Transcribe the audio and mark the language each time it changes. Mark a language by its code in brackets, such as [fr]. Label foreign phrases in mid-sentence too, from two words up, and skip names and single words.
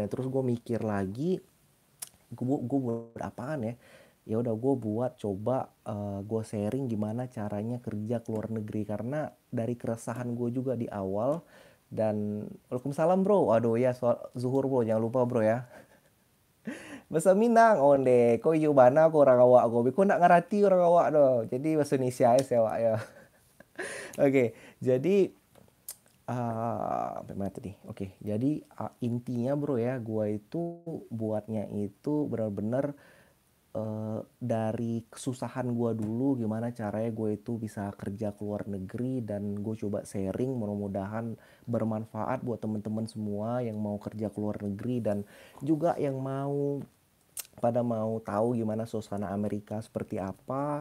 [id] Terus gue mikir lagi, gue buat apaan ya. Ya udah gue buat coba, gue sharing gimana caranya kerja ke luar negeri karena dari keresahan gue juga di awal. Dan waalaikumsalam bro, aduh ya soal zuhur bro, jangan lupa bro ya. [min] Bahasa Minang onde ko iyo bana ko orang awak ko nak ngerti orang awak do, [id] jadi bahasa Indonesia ya awak ya. Oke, jadi sampai mana tadi? Oke, jadi intinya bro ya, gua itu buatnya itu benar-benar dari kesusahan gue dulu gimana caranya gue itu bisa kerja ke luar negeri dan gue coba sharing, mudah-mudahan bermanfaat buat teman-teman semua yang mau kerja ke luar negeri dan juga yang mau tahu gimana suasana Amerika seperti apa.